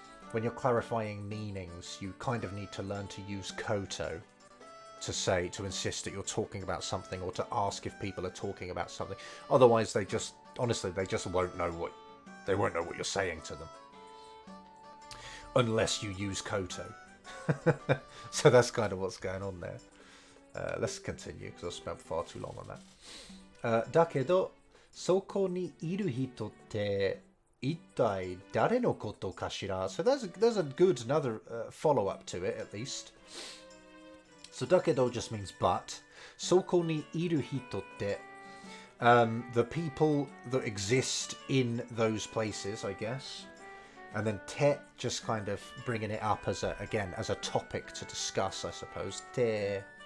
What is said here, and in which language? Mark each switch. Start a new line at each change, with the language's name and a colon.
English: When you're clarifying meanings, you kind of need to learn to use koto to insist that you're talking about something, or to ask if people are talking about something. Otherwise, they just won't know what you're saying to them. Unless you use koto. So that's kind of what's going on there. Let's continue, because I've spent far too long on that.
Japanese: だけど、そこにいる人って一体誰のことかしら?
English: So there's a good another follow-up to it, at least. So だけど just means but.
Japanese: そこにいる人って
English: the people that exist in those places, I guess. And then te, just kind of bringing it up as a topic to discuss, I suppose. Te.